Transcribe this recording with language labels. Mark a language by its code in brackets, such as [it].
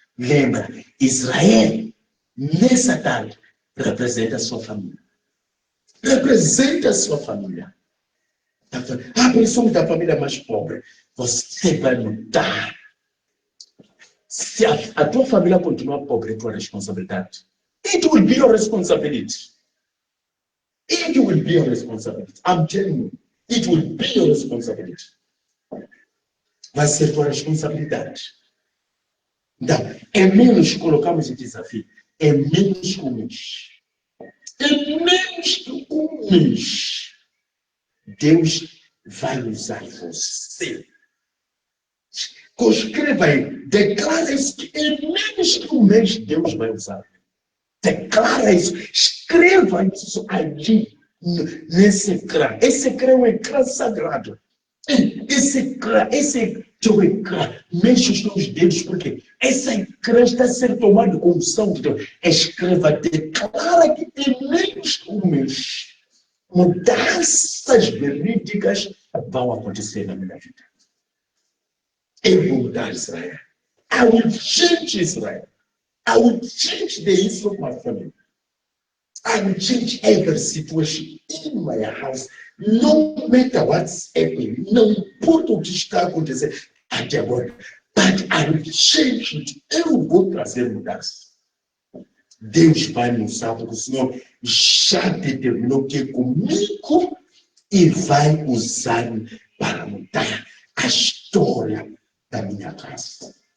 [pt] Lembra, Israel, nessa tarde, representa a sua família. Representa a sua família. Nós somos da família mais pobre. Você vai mudar. Se a tua família continuar pobre, é tua responsabilidade. [en] It will be your responsibility. It will be your responsibility. I'm telling you, it will be your responsibility. [pt] Vai ser tua responsabilidade. Então, é menos colocamos o desafio. É menos que um mês. É menos que um mês. Deus vai usar você. Escreva aí. Declara isso. É menos que um mês Deus vai usar. Declara isso. Escreva isso ali. Nesse ecrã. Esse ecrã é um ecrã sagrado. Esse ecrã, teu ecrã, mexe os teus dedos, porque esse ecrã está sendo tomado com unção de Deus. Escreva, declara que em menos que um mês, mudanças verídicas vão acontecer na minha vida. Eu vou mudar Israel. [en] I will change Israel. [pt] I will change the history of my family. I will change every situation in my house. No matter what's happening, não importa o que está acontecendo até agora, but I will change it. Eu vou trazer mudança. Deus vai nos usar, porque o Senhor já determinou que é comigo e vai usar-me para mudar a história da minha casa.